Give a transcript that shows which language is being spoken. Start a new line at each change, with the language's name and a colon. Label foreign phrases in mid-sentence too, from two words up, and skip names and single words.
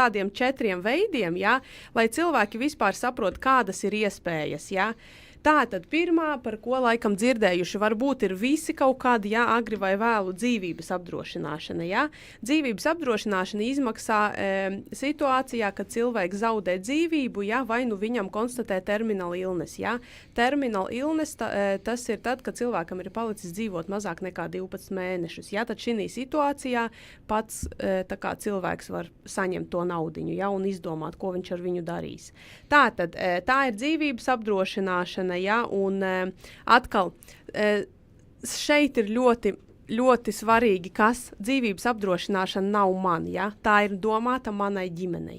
Latvian: tādiem 4 veidiem, lai cilvēki vispār saprot, kādas ir iespējas, Tātad pirmā, par ko laikam dzirdējuši, varbūt ir visi kaut kādi, agri vai vēlu dzīvības apdrošināšana, Dzīvības apdrošināšana izmaksā situācijā, kad cilvēks zaudē dzīvību, vai nu viņam konstatē
English: terminal illness, Terminal illness,
Latvian: tas ir tad, kad cilvēkam ir palicis dzīvot mazāk nekā 12 mēnešus, Tad šī situācijā pats tā kā cilvēks var saņemt to naudiņu, un izdomāt, ko viņš ar viņu darīs. Tātad, tā ir dzīvības apdrošināšana, ja, un atkal šeit ir ļoti svarīgi, kas dzīvības apdrošināšana nav man, ja, tā ir domāta manai ģimenei.